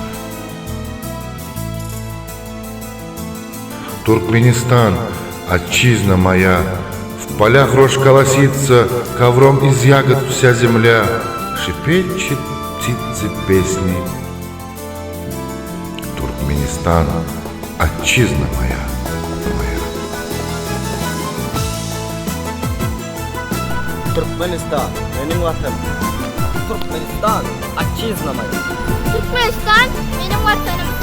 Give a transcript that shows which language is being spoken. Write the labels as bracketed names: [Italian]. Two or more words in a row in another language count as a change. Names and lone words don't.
[Russian] Туркменистан, отчизна моя, в полях рожь колосится, ковром из ягод вся земля, шепечет птицы песни. Туркменистан, отчизна моя, моя. [Turkish] Turkmenistan, benim vatanım. Turkmenistan, [Russian] отчизна моя. [Turkish] Turkmenistan benim vatanım.